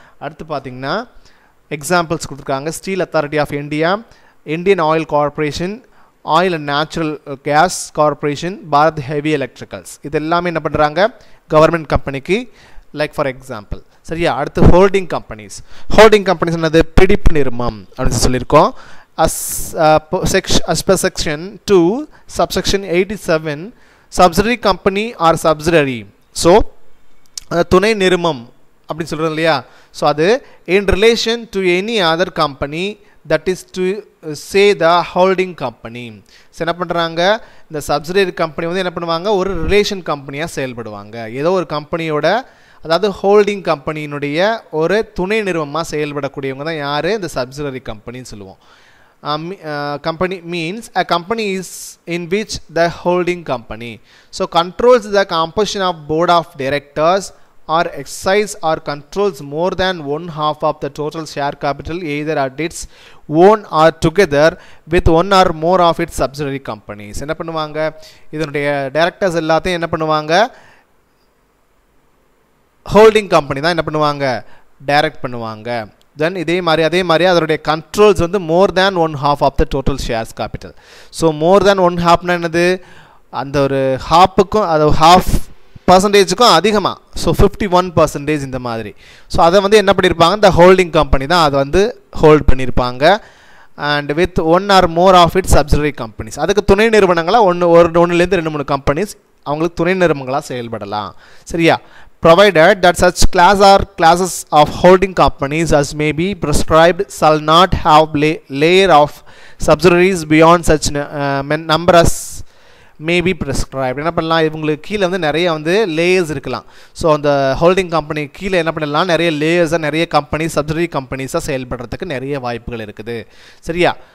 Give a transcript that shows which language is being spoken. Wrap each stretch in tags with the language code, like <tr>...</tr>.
<ta>அடுத்து பார்த்தீங்கன்னா எக்ஸாம்பிள்ஸ் கொடுத்துருக்காங்க. Steel authority of India, Indian oil corporation, oil and natural gas corporation, Bharat heavy electricals. இது எல்லாமே என்ன பண்ணுறாங்க, கவர்மெண்ட் கம்பெனிக்கு லைக் ஃபார் எக்ஸாம்பிள். சரியா? அடுத்து ஹோல்டிங் கம்பெனிஸ். ஹோல்டிங் கம்பெனிஸ் என்னது, பிடிப்பு நிறுவனம் அப்படின்னு சொல்லியிருக்கோம்.</ta> <en>as per section 2 subsection 87 subsidiary company or subsidiary. So</en> <ta>துணை நிறுமம் அப்படின்னு சொல்கிறோம் இல்லையா.</ta> <en>So அது in relation to any other company that is to say the holding company.</en> <ta>So என்ன பண்ணுறாங்க, இந்த சப்சிடரி கம்பெனி வந்து என்ன பண்ணுவாங்க, ஒரு ரிலேஷன் கம்பெனியாக செயல்படுவாங்க. ஏதோ ஒரு கம்பெனியோட, அதாவது ஹோல்டிங் கம்பெனியினுடைய ஒரு துணை நிறுவனமாக செயல்படக்கூடியவங்க தான் யார், இந்த சப்சிடரி கம்பெனின்னு சொல்லுவோம்.</ta> <en>Company means a company is in which the holding company so controls the composition of board of directors or exercise or controls more than one half of the total share capital either at its own or together with one or more of its subsidiary companies.</en> <ta>என்ன பண்ணுவாங்க, இதனுடைய directors எல்லாத்தையும் என்ன பண்ணுவாங்க, holding company தான் என்ன பண்ணுவாங்க, direct பண்ணுவாங்க.</ta> <en>then</en> <ta>அதே மாதிரி அதனுடைய</ta> <en>Controls வந்து more than one half of the total shares capital.</en> <ta>So more than one ஹாஃப்னா என்னது, அந்த ஒரு ஹாஃபுக்கும் அது ஹாஃப் பர்சன்டேஜுக்கும் அதிகமாக, ஸோ 51% இந்த மாதிரி. ஸோ அதை வந்து என்ன பண்ணியிருப்பாங்க, இந்த ஹோல்டிங் கம்பெனி தான் அதை வந்து ஹோல்ட் பண்ணியிருப்பாங்க.</ta> <en>and with one or more of it subsidiary companies,</en> <ta>அதுக்கு துணை நிறுவனங்களாக ஒன்றுலேருந்து 2-3 கம்பெனிஸ் அவங்களுக்கு துணை நிறுவனங்களாக செயல்படலாம். சரியா.</ta> <en>Provided that such class or classes of holding companies as may be prescribed shall not have layer of subsidiaries beyond such number as may be prescribed.</en> <ta>என்ன பண்ணலாம், இவங்களுக்கு கீழே வந்து நிறைய வந்து லேயர்ஸ் இருக்கலாம். ஸோ அந்த ஹோல்டிங் கம்பெனி கீழே என்ன பண்ணலாம், நிறைய லேயர்ஸாக நிறைய கம்பெனி சப்சிடரி கம்பெனிஸாக செயல்படுறதுக்கு நிறைய வாய்ப்புகள் இருக்குது. சரியா.</ta>